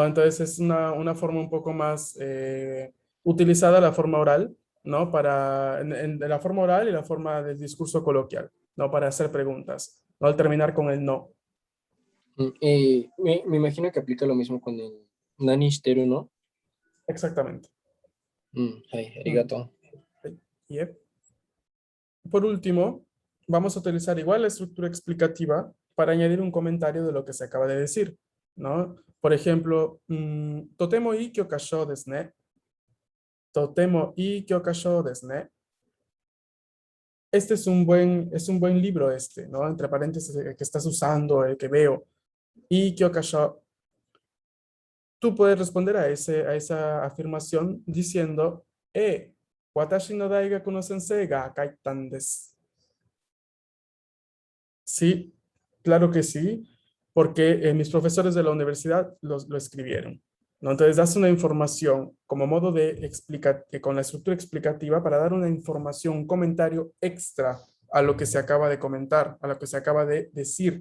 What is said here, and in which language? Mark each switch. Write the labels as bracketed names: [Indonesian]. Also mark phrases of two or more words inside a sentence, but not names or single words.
[Spanish] Entonces es una forma un poco más utilizada la forma oral, ¿no? De la forma oral y la forma del discurso coloquial, ¿no? Para hacer preguntas, ¿no? Al terminar con el no. me imagino que aplica lo mismo con el [Japanese] 何してる, [Spanish] ¿no? Exactamente. Hai, Mm, arigato. yep. Por último, vamos a utilizar igual la estructura explicativa para añadir un comentario de lo que se acaba de decir, ¿no? Por ejemplo, [Japanese] とてもいい教科書ですね. とてもいい教科書ですね. [Spanish] Este es un buen libro este, ¿no? Entre paréntesis, el que estás usando, el que veo. Y kyokasho, tú puedes responder a esa afirmación diciendo, [Japanese] 私の大学の先生が書いたんです. [Spanish] Sí, claro que sí, porque mis profesores de la universidad lo escribieron, ¿no? Entonces das una información como modo de explicar, con la estructura explicativa para dar una información, un comentario extra a lo que se acaba de comentar, a lo que se acaba de decir.